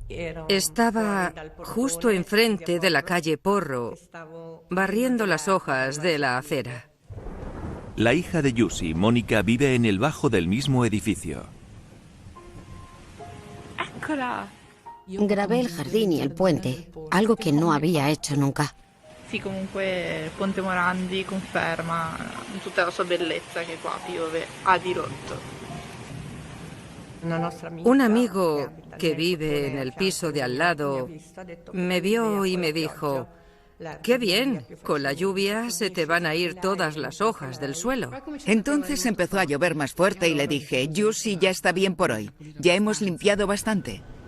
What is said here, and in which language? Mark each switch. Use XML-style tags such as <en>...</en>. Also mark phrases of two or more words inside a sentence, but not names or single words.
<es>Estaba justo enfrente de la calle Porro, barriendo las hojas de la acera. La hija de Giussi, Mónica, vive en el bajo del mismo edificio. Grabé el jardín y el puente, algo que no había hecho nunca.</es> <it>Sì, comunque il Ponte Morandi conferma tutta la sua bellezza che qua piove a dirotto.</it> <es>Un amigo que vive en el piso de al lado me vio y me dijo: ¡qué bien! Con la lluvia se te van a ir todas las hojas del suelo. Entonces empezó a llover más fuerte y le dije: Giussi, ya está bien por hoy. Ya hemos limpiado bastante.</es>